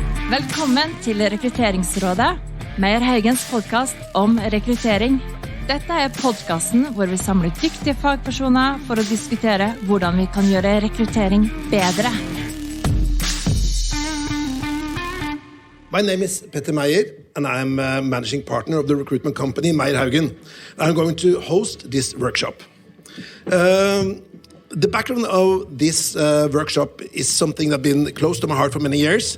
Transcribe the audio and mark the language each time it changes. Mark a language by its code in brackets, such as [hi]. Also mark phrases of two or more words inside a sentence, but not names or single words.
[no] Velkommen til Rekrutteringsrådet, Meyer Haugens podcast om rekruttering. Dette podcasten hvor vi samler dyktige fagpersoner for å diskutere hvordan vi kan gjøre rekruttering bedre. [en] My name is Petter Meyer, and I'm a managing partner of the recruitment company Meyer Haugen. I'm going to host this workshop. The background of this workshop is something that's been close to my heart for many years.